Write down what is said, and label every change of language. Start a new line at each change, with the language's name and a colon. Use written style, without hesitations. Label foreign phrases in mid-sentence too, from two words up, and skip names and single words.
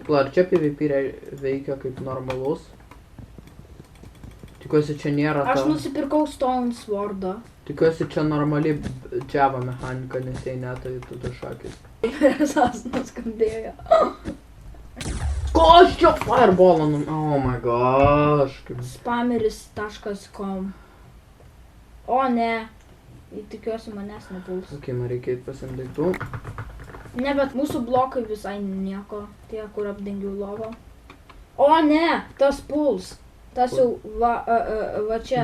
Lithuanian: Pala, ar čia PvP veikia kaip normalus? Tikiuosi, čia nėra ta... Aš nusipirkau Stone Swordą. Tikiuosi, čia normali Java mechanika, nes jei ne, tai tu du šakis. Persas nuskambėjo. Ko aš čia fireballą
English: Oh my gosh.
Lithuanian: Spameris.com. O ne. Tikiuosi manęs nepuls. Ok, man reikia pasiimti daiktų. Ne, bet mūsų blokai visai nieko. Tie, kur apdengiau lovą. O ne, tas puls. Tas jau va čia.